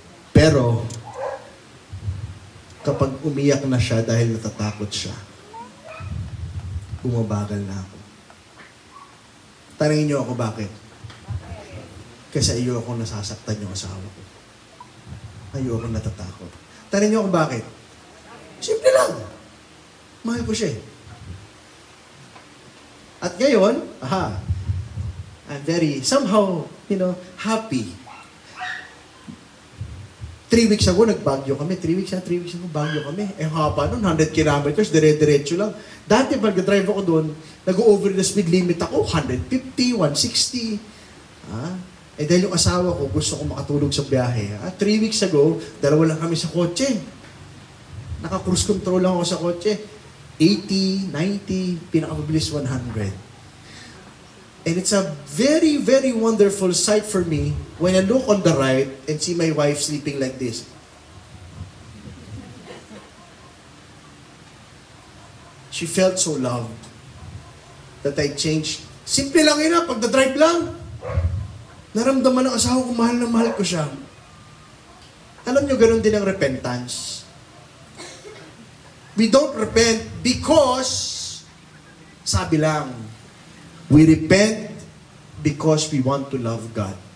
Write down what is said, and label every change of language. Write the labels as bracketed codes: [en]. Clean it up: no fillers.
[tl] Pero, kapag umiyak na siya dahil natatakot siya, bumabagal na ako. Tanungin niyo ako bakit? Kasi ayoko nasasaktan yung asawa ko. Ayoko natatakot. Tanungin niyo ako bakit? Simple lang. Mahal ko siya eh. At ngayon, [en] I'm very, somehow, happy. [tl] 3 weeks ago, nagbagyo kami. 3 weeks ago, bagyo kami. Haba nun, 100 kilometers, dire-diretso lang. Dati, pag drive ako doon, nag-over the speed limit ako, 150, 160. Dahil yung asawa ko, gusto ko makatulog sa biyahe. 3 weeks ago, 2 lang kami sa kotse. Naka-cruise control lang ako sa kotse. 80, 90, pinakabilis 100. [en] And it's a very, very wonderful sight for me when I look on the right and see my wife sleeping like this. She felt so loved that I changed. [tl] Simple lang yun pagdadrive lang. Naramdaman ng asawa ko, mahal na mahal ko siya. Alam nyo, ganun din ang repentance. [en] We don't repent because, [tl] sabi lang, [en] we repent because we want to love God.